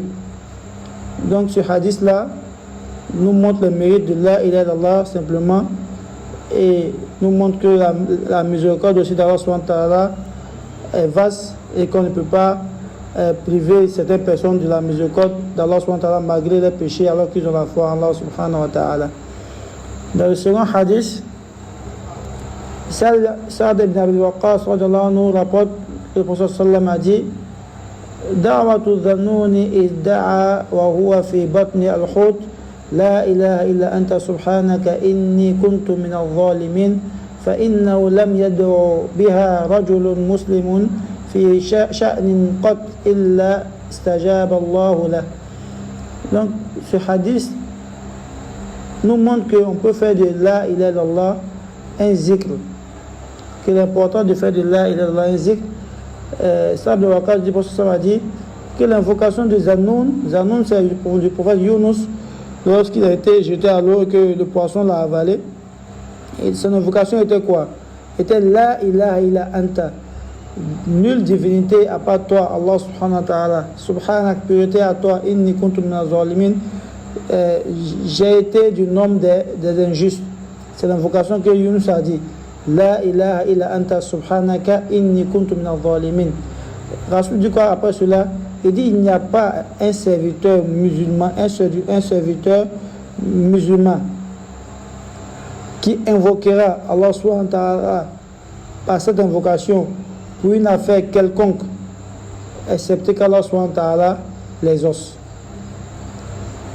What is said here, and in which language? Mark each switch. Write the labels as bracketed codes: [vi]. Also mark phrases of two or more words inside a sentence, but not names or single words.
[fr] Donc ce hadith là nous montre le mérite de [ar] لا إله إلا الله [fr] simplement, et nous montre que la miséricorde aussi d'Allah [ar] سبحانه وتعالى [fr] est vaste et qu'on ne peut pas priver certaines personnes de la miséricorde d'Allah [ar] سبحانه وتعالى [fr] malgré les péchés alors qu'ils ont la foi en Allah [ar] سبحانه وتعالى. [fr] Dans le second hadith, Sa'd ibn Abi Waqqas [ar] رضي الله عنه [fr] rapporte que le prophète sallam a dit: [ar] دعوة ذي النون إذ دعا وهو في بطن الحوت لا إله إلا أنت سبحانك إني كنت من الظالمين فإنه لم يدع بها رجل مسلم في شأن قط إلا استجاب الله له. [fr] Donc ce hadith nous montre qu'on peut faire de [ar] لا إله إلا الله [fr] un zikr, qu'il est important de faire de [ar] لا إله إلا الله [fr] un zikr. Sa'd ibn Waqqas dit, a dit que l'invocation de Zanoun c'est pour le prophète Yunus lorsqu'il a été jeté à l'eau et que le poisson l'a avalé. Et son invocation était quoi? [ar] Était لا إله إلا أنت, [fr] nulle divinité à part toi, Allah [ar] سبحانه وتعالى. [fr] Subhanak, pureté à toi, [ar] إني كنت من الظالمين, [fr] j'ai été du nombre des injustes. C'est l'invocation que Yunus a dit. [ar] لا إله إلا أنت سبحانك إني كنت من الظالمين. [fr] Rasoul dit quoi après cela? Il dit il n'y a pas un serviteur musulman, un serviteur musulman qui invoquera Allah [ar] سبحانه وتعالى [fr] par cette invocation pour une affaire quelconque, excepté qu'Allah [ar] سبحانه وتعالى [fr] les os.